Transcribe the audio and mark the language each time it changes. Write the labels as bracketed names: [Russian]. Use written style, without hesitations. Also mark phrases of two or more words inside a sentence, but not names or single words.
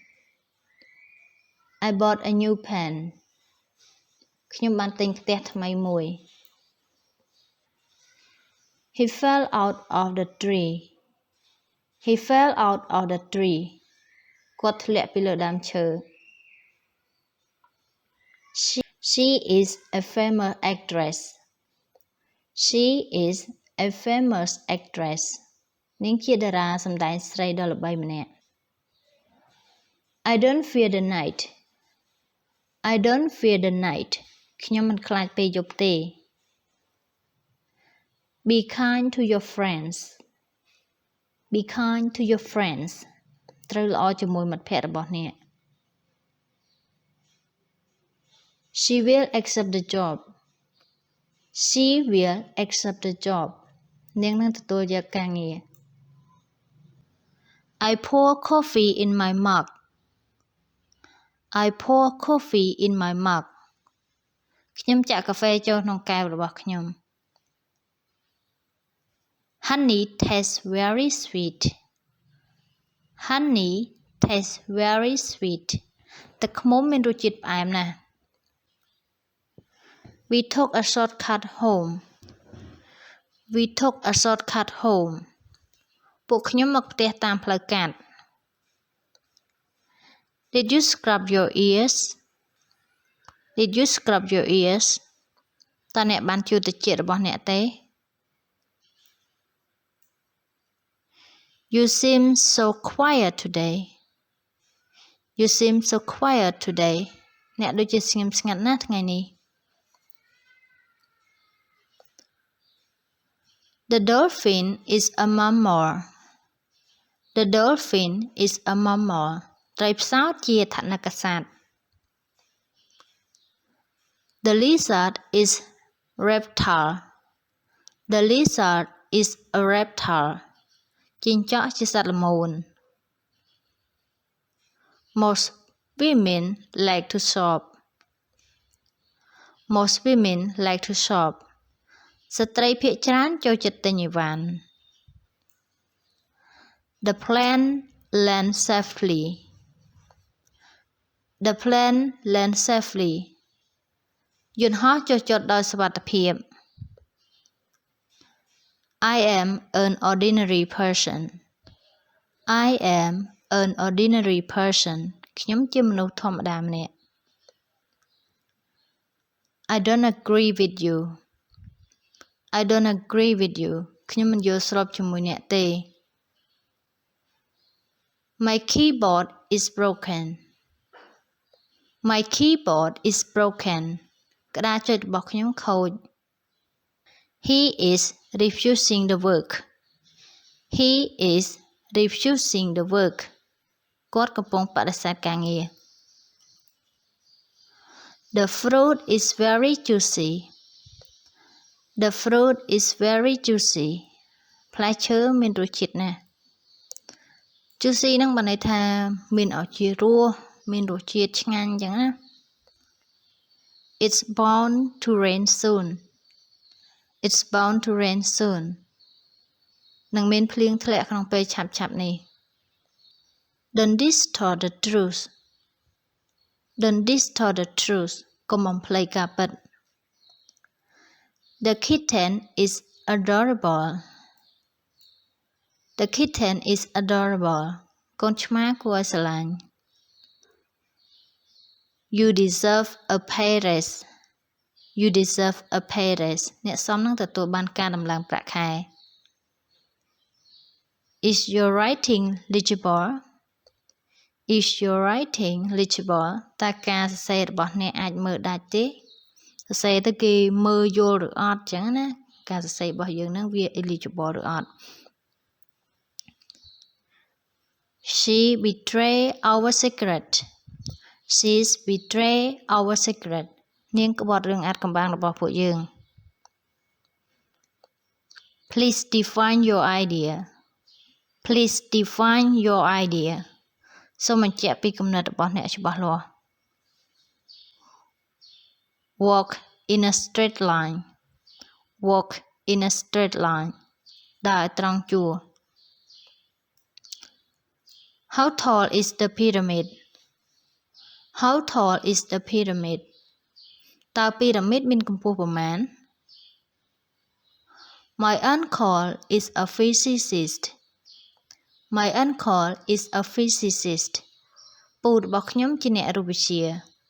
[English] I bought a new pen. [Khmer] ខ្ញុំបានទិញផ្ទះថ្មីមួយ [English] He fell out of the tree. He fell out of the tree. [Khmer] គាត់ធ្លាក់ពីលើដើមឈើ [English] She is a famous actress. She is a famous actress. [Khmer] នាងជាតារាសម្ដែងស្រីដ៏ល្បីម្នាក់ [English] I don't fear the night. I don't fear the night. [Khmer] ខ្ញុំមិនខ្លាចពេលយប់ទេ [English] Be kind to your friends. Be kind to your friends. [Khmer] ត្រូវល្អជាមួយមិត្តភក្តិរបស់អ្នក [English] She will accept the job. She will accept the job. [Khmer] នាងនឹងទទួលយកការងារ [English] I pour coffee in my mug. I pour coffee in my mug. [Khmer] ខ្ញុំចាក់កាហ្វេចូលក្នុងកែវរបស់ខ្ញុំ [English] Honey tastes very sweet. Honey tastes very sweet. [Khmer] ទឹកឃ្មុំមានរសជាតិផ្អែមណាស់ [English] We took a shortcut home. We took a shortcut home. [Khmer] ពួកខ្ញុំមកផ្ទះតាមផ្លូវកាត់ [English] Did you scrub your ears? Did you scrub your ears? [Khmer] តើអ្នកបានជូតត្រចៀករបស់អ្នកទេ [English] You seem so quiet today. You seem so quiet today. [Khmer] អ្នកដូចជាស្ងៀមស្ងាត់ណាស់ថ្ងៃនេះ [English] The dolphin is a mammal. The dolphin is a mammal. [Khmer] ត្រីផ្សោតជាថនិកសត្វ [English] The lizard is reptile. The lizard is a reptile. [Khmer] ជីងចក់ជាសត្វល្មូន [English] Most women like to shop. Most women like to shop. [Khmer] ស្ត្រីភាគច្រើនចូលចិត្តទិញអីវ៉ាន់ [English] The plane lands safely. The plane lands safely. [Khmer] យន្តហោះចុះចតដោយសុវត្ថិភាព [English] I am an ordinary person. I am an ordinary person. [Khmer] ខ្ញុំជាមនុស្សធម្មតាម្នាក់ [English] I don't agree with you. I don't agree with you. [Khmer] ខ្ញុំមិនយល់ស្របជាមួយអ្នកទេ [English] My keyboard is broken. My keyboard is broken. [Khmer] ក្តារចុចរបស់ខ្ញុំខូច [English] He is refusing the work. He is refusing the work. [Khmer] គាត់កំពុងបដិសេធការងារ [English] The fruit is very juicy. The fruit is very juicy. [Khmer] ផ្លែឈើមានរសជាតិណាស់ Juicy ហ្នឹងបានន័យថាមានឱជារសមានរសជាតិឆ្ងាញ់អញ្ចឹងណា [English] It's bound to rain soon. It's bound to rain soon. [Khmer] នឹងមានភ្លៀងធ្លាក់ក្នុងពេលឆាប់ៗនេះ [English] Don't distort the truth. Don't distort the truth [Khmer] កុំបំភ្លៃការពិត [English] The kitten is adorable The kitten is adorable [Khmer] កូនឆ្មាគួរឲ្យស្រឡាញ់ [English] You deserve a pay raise You deserve a pay raise [Khmer] អ្នកសមនឹងទទួលបានការដំឡើងប្រាក់ខែ [English] Is your writing legible Is your writing legible [Khmer] តើការសរសេររបស់អ្នកអាចមើលដាច់ទេសរសេរទៅគេមើលយល់ឬអត់ចឹងណាការសរសេររបស់យើងនឹងវា eligible ឬអត់ [English] She betrayed our secret She's betrayed our secret [Khmer] នាងក្បត់រឿងអាថ៌កំបាំងរបស់ពួកយើង [English] Please define your idea Please define your idea [Khmer] សូមបញ្ជាក់ពីគំនិតរបស់អ្នកច្បាស់លាស់ [English] Walk in a straight line Walk in a straight line [Khmer] ដើរឲ្យត្រង់ជួរ [English] How tall is the pyramid How tall is the pyramid [Khmer] តើពីរ៉ាមីតមានកម្ពស់ប៉ុន្មាន [English] My uncle is a physicist My uncle is a physicist [Khmer] ពូរបស់ខ្ញុំជាអ្នករូបវិទ្យា